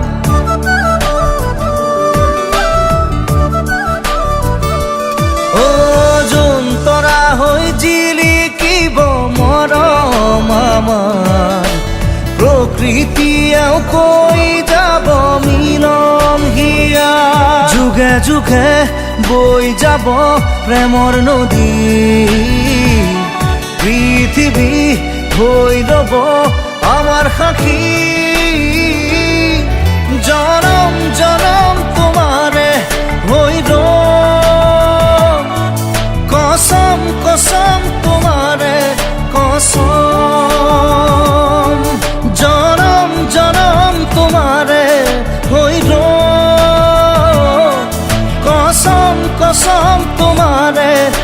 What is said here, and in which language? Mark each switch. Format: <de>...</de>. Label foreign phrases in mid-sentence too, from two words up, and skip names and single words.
<as>যোন তৰা হৈ জিৰিকিব মৰম আমাৰ প্ৰকৃতিয়েও কৈ যাব মিলন হিয়াৰ যুগে যুগে বই যাব প্রেমর নদী</as> <bn>পৃথিবী হই রব আমার সাক্ষী জনম জনম তোমারে হই কসম কসম তোমারে কসম জনম জনম তোমারে হই কসম কসম তোমারে</bn>